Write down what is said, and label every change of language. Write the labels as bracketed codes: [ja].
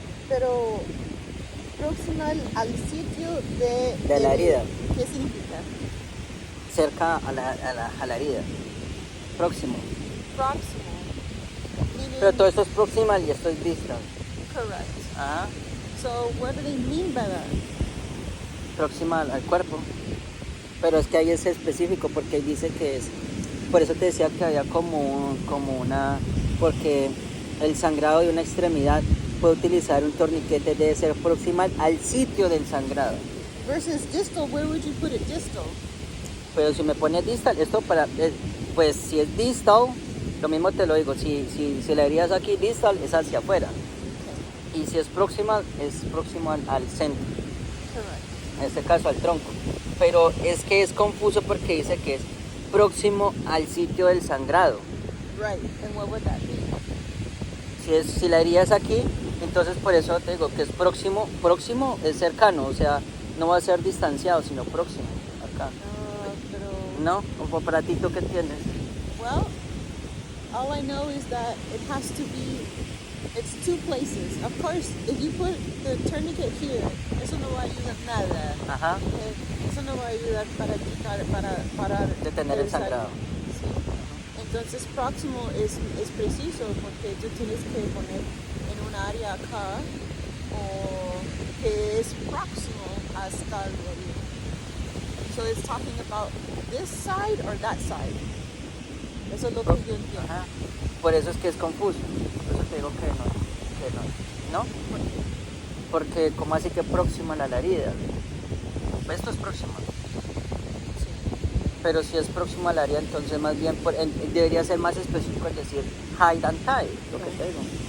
[es] Pero proximal al sitio De la herida. ¿Qué significa? Cerca a la herida. próximo. [en] Proximal. Meaning, [es] Pero todo esto es proximal y esto es distal. [en] correct. Ajá. So what do they mean by that? [es] Proximal al cuerpo. Pero es que ahí es específico porque ahí dice que es. Por eso te decía que había como una. Porque el sangrado de una extremidad puede utilizar un torniquete, debe ser proximal al sitio del sangrado. [en] Versus distal, where would you put it distal? [es] Pero si me pone distal, esto pues si es distal, lo mismo te lo digo, si la herida es aquí distal, es hacia afuera. Okay. Y si es próxima, es próximo al centro, [en] Correct. [es] en este caso al tronco. Pero es que es confuso porque dice que es próximo al sitio del sangrado. [en] Right. And what would that be? [es] Si la herida es aquí, entonces por eso te digo que es próximo es cercano, o sea, no va a ser distanciado, sino próximo, acá. Pero ¿No? ¿O para ti tú qué entiendes? [en] well, all I know is that it has to be. It's two places. Of course, if you put the tourniquet here, [es] eso no va a ayudar nada. Ajá. Okay? Eso no va a ayudar para quitar, para parar. Detener el sangrado. Sí. Entonces, próximo es preciso porque tú tienes que poner en un área acá o que es próximo hasta el medio. [en] So it's talking about this side or that side. [es] Eso es lo que yo entiendo. Ajá. Por eso es que es confuso. Por eso te digo que no. ¿No? Porque como así que próximo a la herida. Esto es próximo. Pero si es próximo al área, entonces más bien debería ser más específico, es decir, high than tie, lo que te digo.